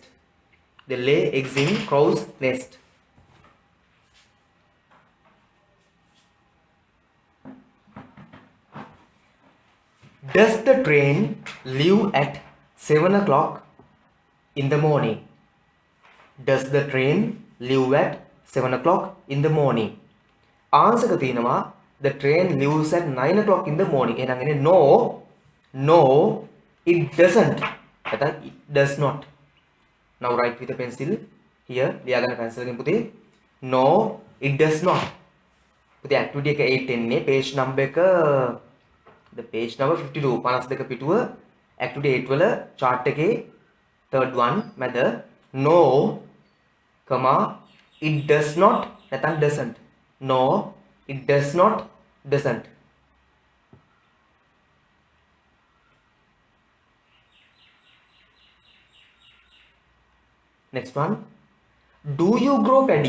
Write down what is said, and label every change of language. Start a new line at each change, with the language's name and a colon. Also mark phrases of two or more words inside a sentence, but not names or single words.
English: They lay eggs in crow's nest. Does the train leave at 7 o'clock in the morning? Does the train leave at 7 o'clock in the morning? Answer
Sinhala: එක තියෙනවා
English: the train leaves at 9 o'clock in the morning.
Sinhala: එහෙනම් එන්නේ
English: no it doesn't. නැත්නම් it does not. Now write with a pencil here.
Sinhala: ලියා ගන්න pencil එකෙන් පුතේ.
English: No it does not. පුතේ activity
Sinhala: එක 8 එන්නේ
English: page number එක the page number 52 52 පිටුව activity 8 වල chart එකේ third one මැද no comma it does not නැත්නම් doesn't. No it does not doesn't. Next one, do you grow paddy?